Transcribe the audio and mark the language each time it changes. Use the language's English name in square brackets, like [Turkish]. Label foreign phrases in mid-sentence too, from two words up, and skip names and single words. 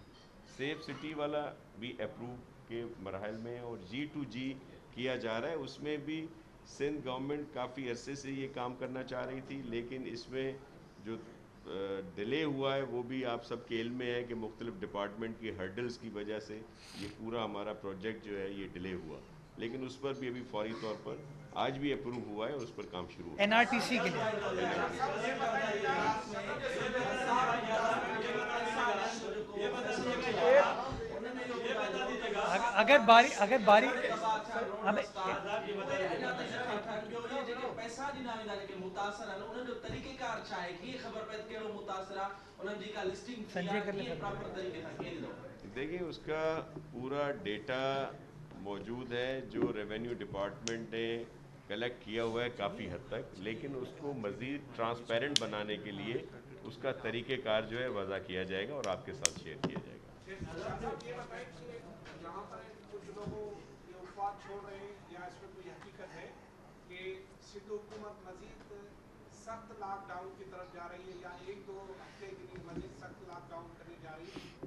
[English] safe city [Urdu] والا بھی اپروو کے مرحل میں اور G2G کیا جا رہا ہے، اس میں بھی سندھ گورنمنٹ کافی عرصے سے یہ کام کرنا چاہ رہی تھی، لیکن اس میں جو ڈیلے ہوا ہے وہ بھی آپ سب کے علم میں ہے کہ مختلف ڈیپارٹمنٹ کی ہرڈلز کی وجہ سے یہ پورا ہمارا پروجیکٹ جو ہے یہ ڈیلے ہوا، لیکن اس پر بھی ابھی فوری طور پر آج بھی اپروو ہوا ہے اور اس پر کام شروع ہوا. NRTC کے لیے اگر باری ہمیں [Sindhi] पैसा ॾिना वेंदा जेके मुतासिर आहिनि उन्हनि जो तरीक़ेकार छा आहे, कीअं ख़बर पए कहिड़ो मुतासिर आहे, उन्हनि जी का लिस्टिंग संजय कर ले कीअं प्रॉपर तरीक़े सां कीअं ॾींदो? [Urdu] دیکھیے اس کا پورا ڈیٹا موجود ہے جو [English] revenue department [Urdu] نے کلیکٹ کیا ہوا ہے کافی حد تک، لیکن اس کو مزید ٹرانسپیرنٹ بنانے کے لیے اس کا طریقہ کار جو ہے وضع کیا جائے گا اور آپ کے ساتھ شیئر کیا جائے گا. یہاں پر کچھ لوگوں یہ افواہ چھوڑ رہے ہیں یا اس میں کوئی حقیقت ہے کہ سندھ حکومت مزید سخت لاک ڈاؤن کی طرف جا رہی ہے یا 1-2 ہفتے کے لیے مزید سخت لاک ڈاؤن کرنے جا رہی ہے?